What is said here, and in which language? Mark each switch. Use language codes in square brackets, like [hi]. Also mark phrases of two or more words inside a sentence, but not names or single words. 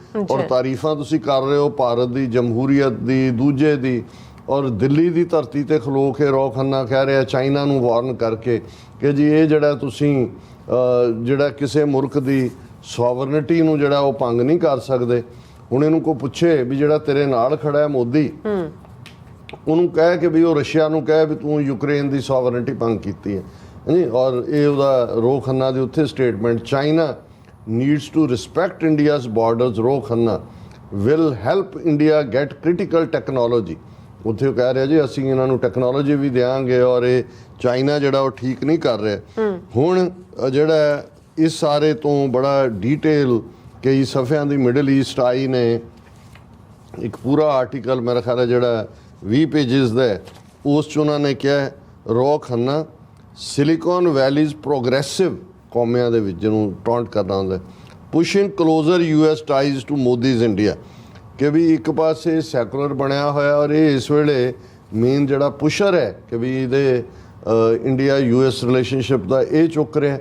[pa] ਔਰ ਤਾਰੀਫਾਂ ਤੁਸੀਂ ਕਰ ਰਹੇ ਹੋ ਭਾਰਤ ਦੀ, ਜਮਹੂਰੀਅਤ ਦੀ, ਦੂਜੇ ਦੀ, ਔਰ ਦਿੱਲੀ ਦੀ ਧਰਤੀ 'ਤੇ ਖਲੋ ਕੇ ਰੋ ਖੰਨਾ ਕਹਿ ਰਿਹਾ ਚਾਈਨਾ ਨੂੰ ਵਾਰਨ ਕਰਕੇ ਕਿ ਜੀ ਇਹ ਜਿਹੜਾ ਤੁਸੀਂ ਜਿਹੜਾ ਕਿਸੇ ਮੁਲਕ ਦੀ ਸੋਵਰਨਿਟੀ ਨੂੰ ਜਿਹੜਾ ਉਹ ਭੰਗ ਨਹੀਂ ਕਰ ਸਕਦੇ। ਹੁਣ ਇਹਨੂੰ ਕੋਈ ਪੁੱਛੇ ਵੀ ਜਿਹੜਾ ਤੇਰੇ ਨਾਲ ਖੜਾ ਹੈ ਮੋਦੀ, ਉਹਨੂੰ ਕਹਿ ਕਿ ਵੀ ਉਹ ਰਸ਼ੀਆ ਨੂੰ ਕਹਿ ਵੀ ਤੂੰ ਯੂਕਰੇਨ ਦੀ ਸੋਵਰਨਿਟੀ ਭੰਗ ਕੀਤੀ ਹੈ ਜੀ। ਔਰ ਇਹ ਉਹਦਾ ਰੋ ਖੰਨਾ ਦੀ ਉੱਥੇ ਸਟੇਟਮੈਂਟ, ਚਾਈਨਾ [en] needs to respect India's borders, ਰੋ ਖੰਨਾ will help India get critical technology। [pa] ਉੱਥੇ ਉਹ ਕਹਿ ਰਿਹਾ ਜੀ ਅਸੀਂ ਇਹਨਾਂ ਨੂੰ ਟੈਕਨੋਲੋਜੀ ਵੀ ਦਿਆਂਗੇ, ਔਰ ਇਹ ਚਾਈਨਾ ਜਿਹੜਾ ਉਹ ਠੀਕ ਨਹੀਂ ਕਰ ਰਿਹਾ। ਹੁਣ ਜਿਹੜਾ ਇਸ ਸਾਰੇ ਤੋਂ ਬੜਾ ਡੀਟੇਲ ਕਈ ਸਫ਼ਿਆਂ ਦੀ ਮਿਡਲ ਈਸਟ ਆਈ ਨੇ, ਇੱਕ ਪੂਰਾ ਆਰਟੀਕਲ ਮੇਰਾ ਖਿਆਲ ਹੈ ਜਿਹੜਾ 20 ਪੇਜਿਸ ਦਾ, ਉਸ 'ਚ ਉਹਨਾਂ ਨੇ ਕਿਹਾ ਰੋ ਖੰਨਾ [en] Silicon Valley's progressive [pa] ਕੌਮਿਆਂ ਦੇ ਵਿੱਚ ਜਿਹਨੂੰ ਟੌਂਟ ਕਰਨਾ ਹੁੰਦਾ, [en] Pushing closer US ties to Modi's India, [pa] ਕਿ ਵੀ ਇੱਕ ਪਾਸੇ ਸੈਕੂਲਰ ਬਣਿਆ ਹੋਇਆ ਔਰ ਇਹ ਇਸ ਵੇਲੇ ਮੇਨ ਜਿਹੜਾ ਪੁਸ਼ਰ ਹੈ ਕਿ ਵੀ ਇਹਦੇ ਇੰਡੀਆ US ਰਿਲੇਸ਼ਨਸ਼ਿਪ ਦਾ ਇਹ ਚੁੱਕ ਰਿਹਾ।